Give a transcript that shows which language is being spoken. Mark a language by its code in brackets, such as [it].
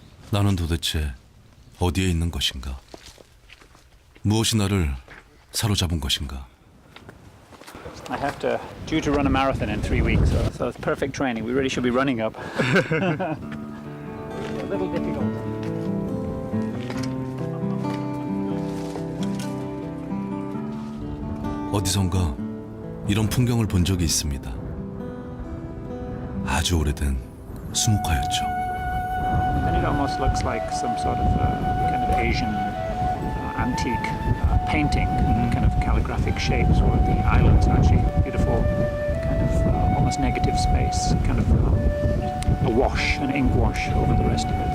[ko] 나는 도대체 어디에 있는 것인가? 무엇이 나를 사로잡은 것인가? [en] I have to due to run a marathon in 3 weeks, so it's perfect training. We really should be running up. A little difficult. [ko] 어디선가 이런 풍경을 본 적이 있습니다. 아주 오래된 수묵화였죠. [en] And it almost looks like some sort of kind of Asian antique painting, kind of calligraphic shapes, where the islands are actually beautiful, kind of almost negative space, kind of a wash, an ink wash over the rest of it.